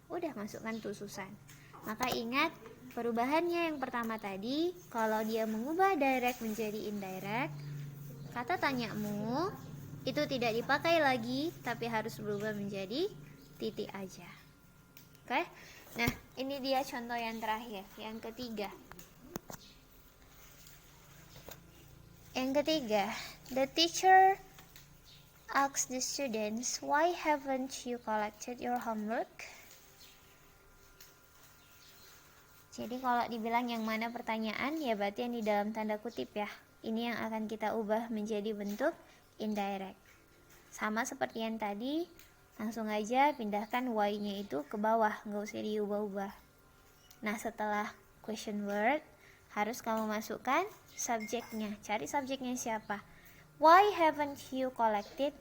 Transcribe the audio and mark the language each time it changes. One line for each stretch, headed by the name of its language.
Indonesian: Udah, masukkan to Susan. Maka ingat, perubahannya yang pertama tadi, kalau dia mengubah direct menjadi indirect, kata tanyamu itu tidak dipakai lagi, tapi harus berubah menjadi titik aja. Oke? Nah, ini dia contoh yang terakhir, yang ketiga. Yang ketiga,
English: the teacher asks the students, why haven't you collected your homework?
Indonesian: Jadi kalau dibilang yang mana pertanyaan, ya berarti yang di dalam tanda kutip ya. Ini yang akan kita ubah menjadi bentuk indirect. Sama seperti yang tadi, langsung aja pindahkan y-nya itu ke bawah, nggak usah diubah-ubah. Nah, setelah question word, harus kamu masukkan subjeknya. Cari subjeknya siapa?
English: Why haven't you collected?